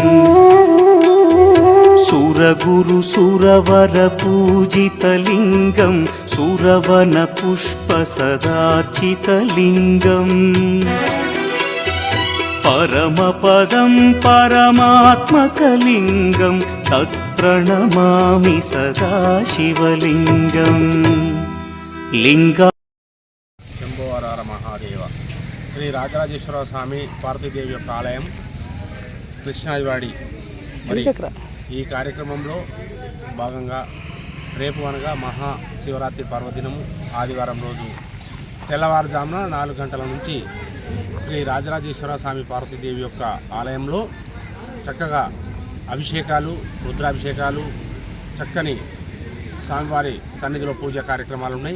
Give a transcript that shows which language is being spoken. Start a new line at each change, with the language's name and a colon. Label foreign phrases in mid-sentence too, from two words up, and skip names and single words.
Sanskrit: सुरगुरुसुरवरपूजितलिङ्गं सुरवनपुष्पसदार्चितलिङ्गम् परमपदं परमात्मकलिङ्गं तत्प्रणमामि सदा शिवलिङ्गम् लिङ्ग శంభోవరార మహాదేవ.
Telugu: శ్రీ రాజరాజేశ్వర స్వామి పార్వతీదేవి యొక్క ఆలయం కృష్ణాజివాడి. మరి ఈ కార్యక్రమంలో భాగంగా రేపు అనగా మహాశివరాత్రి పర్వదినము ఆదివారం రోజు తెల్లవారుజామున 4 గంటల నుంచి శ్రీ రాజరాజేశ్వర స్వామి పార్వతీదేవి యొక్క ఆలయంలో చక్కగా అభిషేకాలు, రుద్రాభిషేకాలు, చక్కని స్వామివారి సన్నిధిలో పూజ కార్యక్రమాలు ఉన్నాయి.